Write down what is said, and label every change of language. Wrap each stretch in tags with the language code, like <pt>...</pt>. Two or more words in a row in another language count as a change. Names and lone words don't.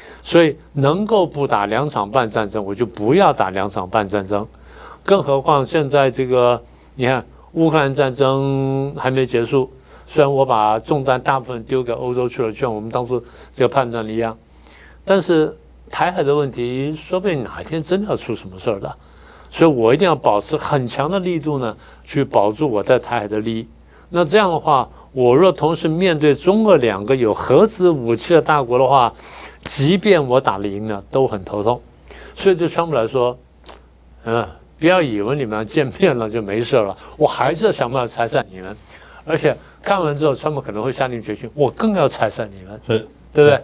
<zh>所以能夠不打2場半戰爭，我就不要打2場半戰爭。更何況現在這個，你看烏克蘭戰爭還沒結束，雖然我把重擔大部分丟給歐洲去了，就像我們當初這個判斷的一樣，但是台海的問題，說不定哪一天真的要出什麼事兒的，所以我一定要保持很強的力度呢，去保住我在台海的利益。那這樣的話，我若同時面對中俄2個有核子武器的大國的話，即便我打了贏呢，都很頭痛。所以對川普來說，不要以為你們見面了就沒事了，我還是要想辦法拆散你們。而且看完之後，川普可能會下定決心，我更要拆散你們，對不對？</zh>